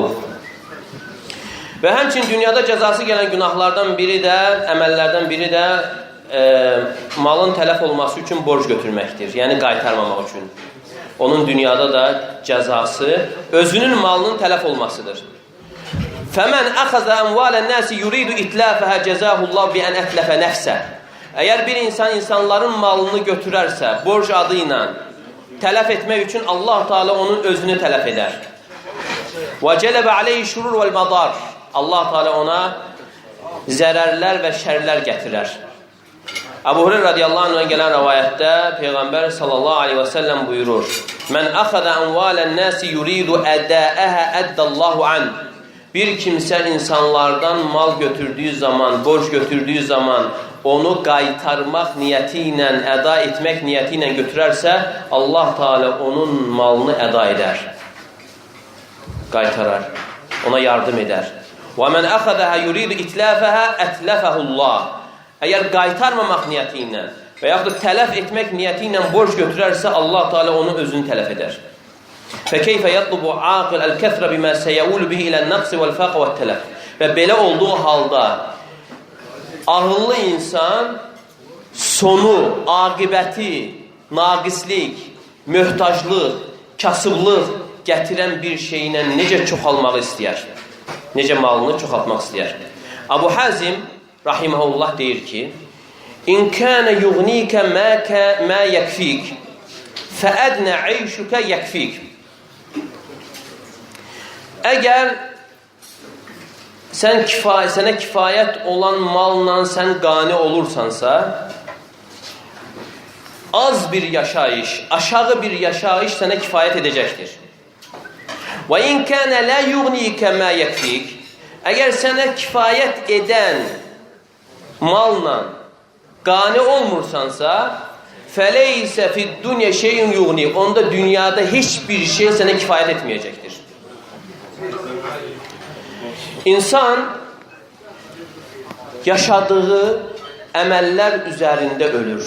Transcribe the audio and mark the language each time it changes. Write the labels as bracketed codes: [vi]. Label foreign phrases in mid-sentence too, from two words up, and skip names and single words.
[az] Və həmçinin dünyada cəzası gələn günahlardan biri də, əməllərdən biri də malın tələf olması üçün borc götürməkdir. Yəni qaytarmamaq üçün. Onun dünyada da cəzası özünün malının tələf olmasıdır. [ar] فَمَنْ أَخَذَ أَمْوَالَ النَّاسِ يُرِيدُ إِتْلَافَهَا جَزَاهُ اللّٰهُ بِأَنْ أَتْلَفَ نَفْسَهُ. [az] Əgər bir insan insanların malını götürərsə, borc adı ilə tələf etmək üçün Allah Teala onun özünü tələf edər. [ar] وَجَلَبَ عَلَيْهِ شُرُورُ وَالْمَضَارِ. [az] Allah Teala ona zərərlər və şərlər gətirər. Abu Hureyre radiyallahu anh'dan gələn rəvayətdə Peyğəmbər [ar] صلى الله عليه وسلم [az] buyurur: [ar] "من أخذ أموال الناس يريد أداءها أدى الله عنه." [az] Bir kimsə insanlardan mal götürdüyü zaman, borc götürdüyü zaman onu qaytarmaq niyyəti ilə, əda etmək niyyəti ilə götürərsə, Allah Teala onun malını əda edər. Qaytarar. Ona yardım edər. [ar] وَمَنْ أَخَذَهَا يُرِيدُ إِتْلَافَهَا أَتْلَفَهُ اللّٰهُ. [az] Əgər qaytarmamaq niyyəti ilə və yaxud da tələf etmək niyyəti ilə borc götürərsə, Allah Teala onu özünü tələf edər. [ar] فَكَيْفَ يَطْلُبُ عَاقِلَ الْكَثْرَ بِمَا سَيَوُلُ بِهِ إِلَى النَّقْصِ وَالْفَقْرِ وَالتَّلَفِ. [az] Və belə olduğu halda ağıllı insan sonu, aqibəti, naqislik, möhtaclıq, kasıblıq gətirən bir şeylə necə çoxalmaq istəyər? Necə malını çoxaltmaq istəyər? Abu Hazim rahiməhullah deyir ki, [ar] إن كان يغنيك ما يكفيك فأدنى عيشك يكفيك. [az] Əgər sənə kifayət olan malla sən qani olursansa, az bir yaşayış, aşağı bir yaşayış sənə kifayət edəcəkdir. [ar] وإن كان لا يغنيك ما يكفيك. [az] Əgər sənə kifayət edən malla qani olmursansa, [ar] فليس في الدنيا شيء يغني. [az] Onda dünyada heç bir şey sənə kifayət etməyəcəkdir. İnsan yaşadığı əməllər üzərində ölür.